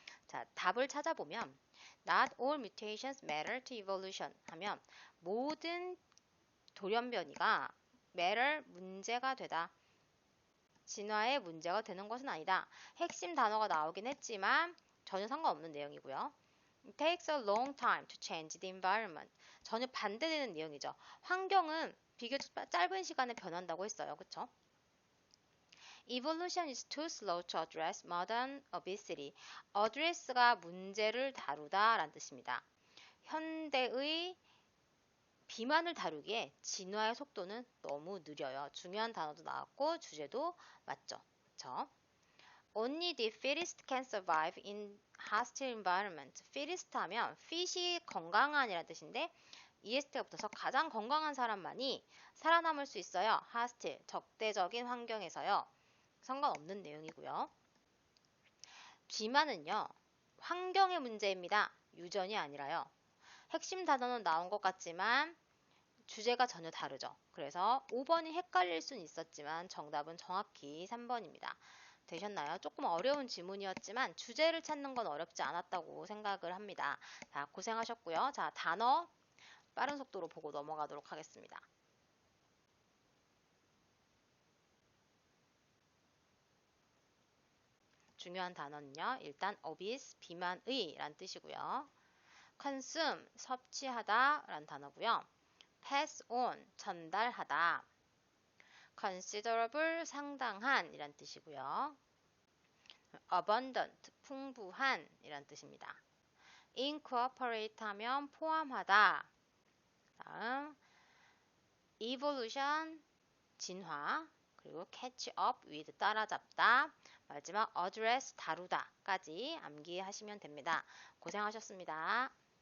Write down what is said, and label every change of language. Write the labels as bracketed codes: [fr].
[ko] 자, 답을 찾아보면 [en] Not all mutations matter to evolution [ko] 하면 모든 돌연변이가 matter 문제가 되다. 진화에 문제가 되는 것은 아니다. 핵심 단어가 나오긴 했지만 전혀 상관없는 내용이고요. [en] It takes a long time to change the environment. [ko] 전혀 반대되는 내용이죠. 환경은 비교적 짧은 시간에 변한다고 했어요. 그쵸? [en] Evolution is too slow to address modern obesity. [ko] address가 문제를 다루다 라는 뜻입니다. 현대의 비만을 다루기에 진화의 속도는 너무 느려요. 중요한 단어도 나왔고 주제도 맞죠. 그쵸? [en] Only the fittest can survive in hostile environment. [ko] fittest 하면 fit이 건강한이라는 뜻인데 EST가 붙어서 가장 건강한 사람만이 살아남을 수 있어요. hostile, 적대적인 환경에서요. 상관없는 내용이고요. 비만은요. 환경의 문제입니다. 유전이 아니라요. 핵심 단어는 나온 것 같지만 주제가 전혀 다르죠. 그래서 5번이 헷갈릴 수는 있었지만 정답은 정확히 3번입니다. 되셨나요? 조금 어려운 지문이었지만 주제를 찾는 건 어렵지 않았다고 생각을 합니다. 자, 고생하셨고요. 자, 단어 빠른 속도로 보고 넘어가도록 하겠습니다. 중요한 단어는요. 일단 obese, 비만의 라는 뜻이고요. consume, 섭취하다 라는 단어고요. pass on, 전달하다. considerable, 상당한 이란 뜻이고요. abundant, 풍부한 이란 뜻입니다. incorporate 하면 포함하다. 다음 evolution, 진화. 그리고 catch up with, 따라잡다. 마지막 address, 다루다까지 암기하시면 됩니다. 고생하셨습니다.